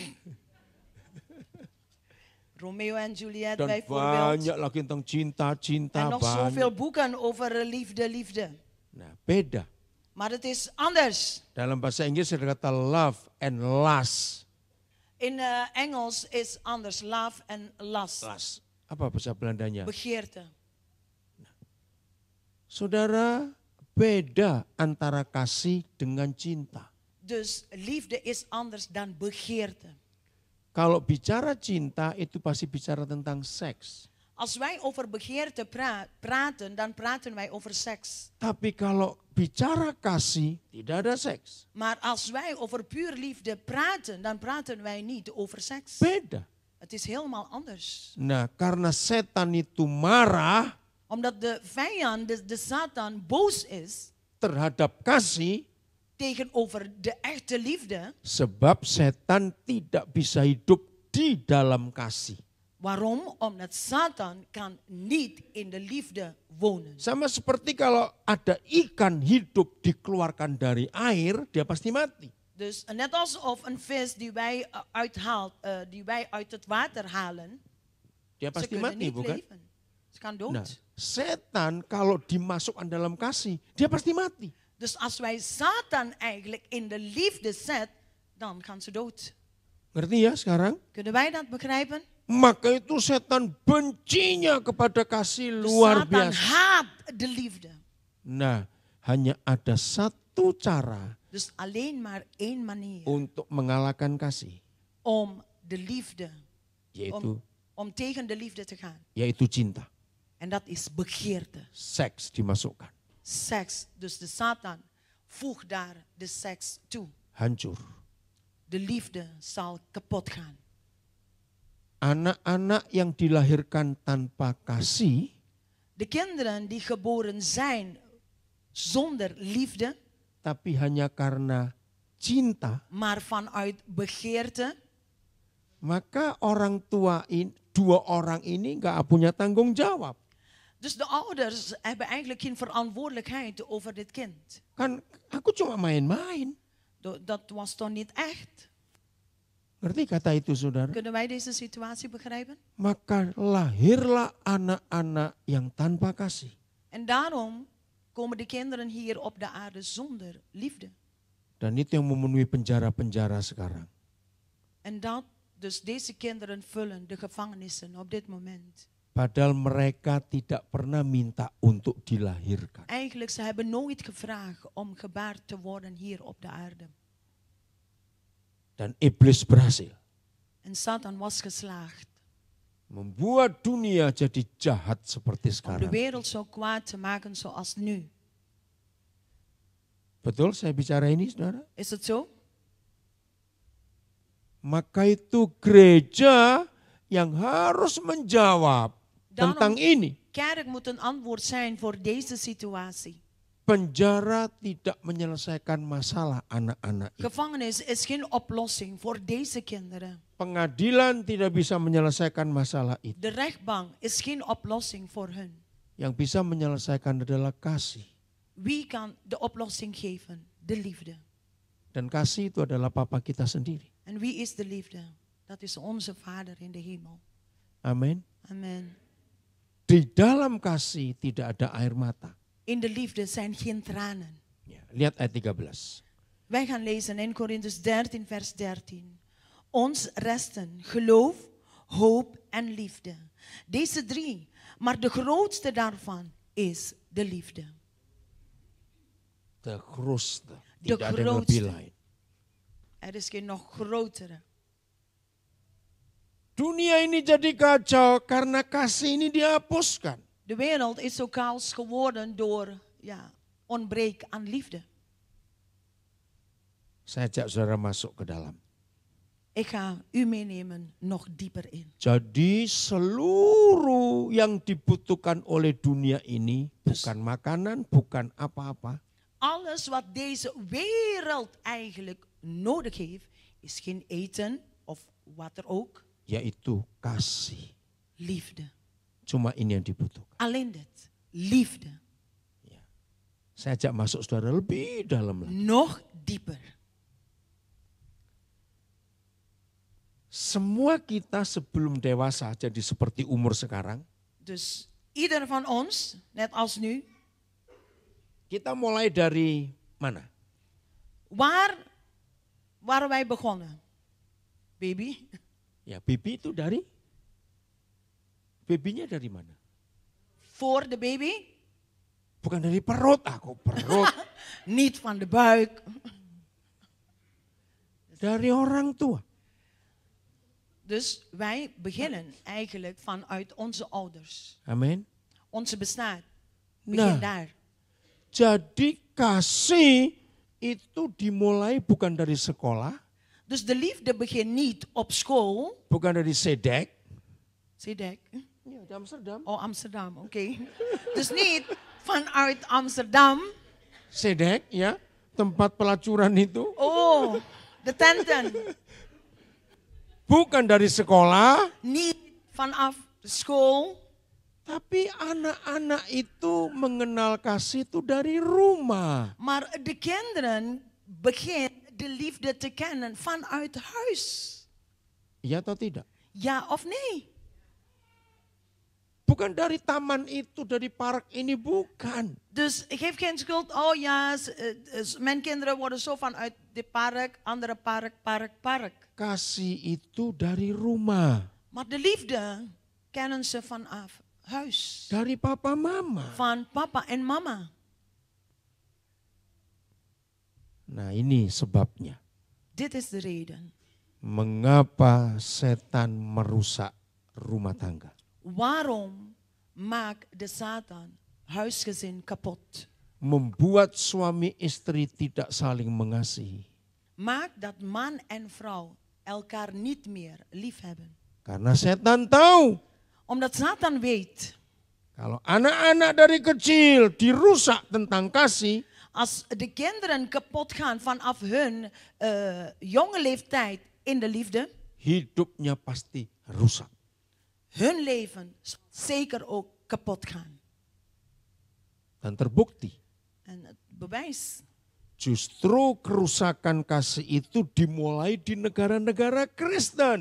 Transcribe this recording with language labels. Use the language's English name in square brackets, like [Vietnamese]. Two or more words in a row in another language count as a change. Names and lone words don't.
[Dutch] Romeo en Juliet [Indonesian] Dan [Dutch] bijvoorbeeld. [Indonesian] banyak lagi tentang cinta-cinta. [Dutch] En nog [Indonesian] banyak. [Dutch] zoveel boeken over liefde. [Indonesian] Nah, beda. [Dutch] Maar het is anders. [Indonesian] Dalam bahasa Inggris ada kata [English] love and lust. [Dutch] In Engels is anders. [English] Love and lust. Lust. [Indonesian] Apa bahasa Belandanya? [Dutch] Begeerte. [Indonesian] Saudara, beda antara kasih dengan cinta. [Dutch] Dus liefde is anders dan begeerte. [Indonesian] Kalau bicara cinta itu pasti bicara tentang seks. [Dutch] Als wij over begeerte praten, dan praten wij over seks. [Indonesian] Tapi kalau bicara kasih, tidak ada seks. [Dutch] Maar als wij over puur liefde praten, dan praten wij niet over seks. [Indonesian] Beda. [Dutch] Het is helemaal anders. [Indonesian] Nah, karena setan itu marah [Dutch] Omdat de vijand, de Satan, boos is [Indonesian] terhadap kasih, [Dutch] tegenover de echte liefde. [Indonesian] sebab setan tidak bisa hidup di dalam kasih. [Dutch] Waarom? Omdat Satan kan niet in de liefde wonen. [Indonesian] Sama seperti kalau ada ikan hidup dikeluarkan dari air, dia pasti mati. [Dutch] Dus net alsof een vis die wij uit het water halen, [Indonesian] Dia [Dutch] ze [Indonesian] pasti [Dutch] kunnen [Indonesian] mati, [Dutch] niet [Indonesian] bukan? [Dutch] leven. Ze kan dood. [Indonesian] Nah, setan kalau dimasukkan dalam kasih, dia pasti mati. [Dutch] Dus als wij Satan eigenlijk in de liefde zetten, dan gaan ze dood. [Indonesian] Ngerti ya sekarang? [Dutch] Kunnen wij dat begrijpen? [Indonesian] Maka itu setan bencinya kepada kasih [Dutch] Dus [Indonesian] luar [Dutch] Satan [Indonesian] biasa. [Dutch] haat de liefde. [Indonesian] Nah, hanya ada satu cara [Dutch] Dus alleen maar één manier [Indonesian] untuk mengalahkan kasih, [Dutch] om de liefde, [Indonesian] yaitu [Dutch] om tegen de liefde te gaan. [Indonesian] yaitu cinta. [Dutch] En dat is begeerte. [Indonesian] Seks dimasukkan. Seks. [Dutch] Dus de Satan voegt daar de seks toe. [Indonesian] Hancur. [Dutch] De liefde zal kapot gaan. [Indonesian] Anak-anak yang dilahirkan tanpa kasih, [Dutch] De kinderen die geboren zijn zonder liefde, [Indonesian] tapi hanya karena cinta, [Dutch] maar vanuit begeerte, [Indonesian] maka orang tua ini, dua orang ini nggak punya tanggung jawab. [Dutch] dus de ouders hebben eigenlijk geen verantwoordelijkheid over dit kind. [Indonesian] Kan aku cuma main-main. [Dutch] Dat was toch niet echt? [Indonesian] Ngerti kata itu saudara? [Dutch] Kunnen wij deze situatie begrijpen? [Indonesian] Maka lahirlah anak-anak yang tanpa kasih. [Dutch] En daarom komen de kinderen hier op de aarde zonder liefde. [Indonesian] Dan itu yang memenuhi penjara-penjara sekarang. [Dutch] En dat, dus deze kinderen vullen de gevangenissen op dit moment. [Indonesian] Padahal mereka tidak pernah minta untuk dilahirkan. [Dutch] Eigenlijk, ze hebben nooit gevraagd om gebaard te worden hier op de aarde. [Indonesian] Dan iblis berhasil. [Dutch] En Satan was geslaagd [Indonesian] Membuat dunia jadi jahat seperti [Dutch] om de [Indonesian] sekarang. [Dutch] wereld zo kwaad te maken zoals nu. [Indonesian] Betul saya bicara ini saudara? [Dutch] Is het zo? [Indonesian] Maka itu gereja yang harus menjawab tentang ini. [Dutch] Kerk moet een antwoord zijn voor deze situatie. [Indonesian] Penjara tidak menyelesaikan masalah anak-anak itu. [Dutch] Gevangenis is geen oplossing voor deze kinderen. [Indonesian] Pengadilan tidak bisa menyelesaikan masalah itu. [Dutch] De rechtbank is geen oplossing voor hun. [Indonesian] Yang bisa menyelesaikan adalah kasih. [Dutch] Wie kan de oplossing geven? De liefde. [Indonesian] Dan kasih itu adalah Papa kita sendiri. [Dutch] En wie is de liefde? Dat is onze Vader in de hemel. [Indonesian] Amin. [Dutch] Amen. [Indonesian] Di dalam kasih tidak ada air mata. [Dutch] In de liefde zijn geen tranen. [Indonesian] Ya, lihat ayat 13. [Dutch] Wij gaan lezen in Korintus 13 vers 13. Ons resten geloof, hoop en liefde. Deze drie, maar de grootste daarvan is de liefde. De grootste. De [Indonesian] Tidak ada yang lebih [Dutch] grootste. [Indonesian] lain. [Dutch] Er is geen nog grotere. [Indonesian] Dunia ini jadi kacau karena kasih ini dihapuskan. [Dutch] De wereld is zo chaos geworden door ontbreek aan liefde. [Indonesian] Saya ajak saudara masuk ke dalam. [Dutch] Ik ga u meenemen nog dieper in. [Indonesian] Jadi seluruh yang dibutuhkan oleh dunia ini bukan makanan, bukan apa-apa. [Dutch] Alles wat deze wereld eigenlijk nodig heeft, is geen eten of wat er ook. [Indonesian] Yaitu kasih. [Dutch] Liefde. [Indonesian] Cuma ini yang dibutuhkan. Alleen dit. Liefde. Ya. Saya ajak masuk saudara lebih dalam lagi. [Dutch] Nog dieper. [Indonesian] semua kita sebelum dewasa jadi seperti umur sekarang, [Dutch] Dus ieder van ons, net als nu, [Indonesian] kita mulai dari mana? [Dutch] waar waren wij begonnen? [Indonesian] Baby? Ya, baby itu dari? Babynya dari mana? [Dutch] Voor de baby? [Indonesian] Bukan dari perut, aku perut. [Dutch] Niet van de buik. [Indonesian] Dari orang tua. [Dutch] Dus wij beginnen eigenlijk vanuit onze ouders. [Indonesian] Amin. [Dutch] Onze bestaan begint [Indonesian] Nah, [Dutch] daar. [Indonesian] jadi kasih itu dimulai bukan dari sekolah, [Dutch] Dus de liefde begint niet op school. [Indonesian] bukan dari sedek. Sedek. Ya, di Amsterdam. [Dutch] Oh, Amsterdam, oké. Dus niet vanuit Amsterdam. [Indonesian] Sedek, ya, tempat pelacuran itu. [Dutch] Oh, de tenten. [Indonesian] Bukan dari sekolah, [Dutch] Niet vanaf school. [Indonesian] tapi anak-anak itu mengenal kasih itu dari rumah. [Dutch] Maar de kinderen beginnen de liefde te kennen vanuit huis. [Indonesian] Iya atau tidak? [Dutch] Ja of nee? [Indonesian] Bukan dari taman itu, dari park ini, bukan. [Dutch] Dus geef geen schuld. Oh ja, mijn kinderen worden zo vanuit de park, andere park. [Indonesian] Kasih itu dari rumah. [Dutch] Maar de liefde kennen ze vanaf huis. [Indonesian] Dari papa mama. [Dutch] Van papa en mama. [Indonesian] Nah, ini sebabnya. [Dutch] Dit is de reden. [Indonesian] Mengapa setan merusak rumah tangga? [Dutch] Waarom maakt de Satan huisgezin kapot? [Indonesian] Membuat suami istri tidak saling mengasihi. [Dutch] Maakt dat man en vrouw elkaar niet meer lief hebben. [Indonesian] Karena setan tahu [Dutch] Omdat Satan weet, [Indonesian] kalau anak-anak dari kecil dirusak tentang kasih, [Dutch] als de kinderen kapot gaan vanaf hun jonge leeftijd in de liefde, [Indonesian] hidupnya pasti rusak. [Dutch] hun leven zal zeker ook kapot gaan. [Indonesian] Dan terbukti, [Dutch] En het bewijs, [Indonesian] justru kerusakan kasih itu dimulai di negara-negara Kristen.